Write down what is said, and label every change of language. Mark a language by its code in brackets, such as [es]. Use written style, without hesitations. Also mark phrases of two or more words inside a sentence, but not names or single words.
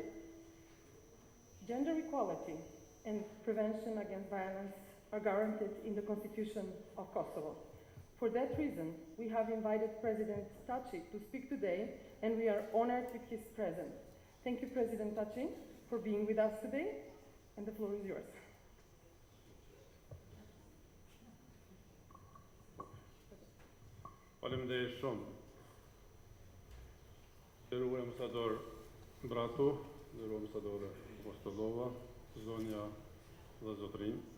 [en] Gender equality and prevention against violence are guaranteed in the Constitution of Kosovo. For that reason, we have invited President Taci to speak today, and we are honored with his presence. Thank you, President Taci, for being with us today, and the floor is yours. [sq] Faleminderit shumë. Nderuar ambasador Bratu, nderuar ambasadore Apostolova, zonja dhe zotrinj.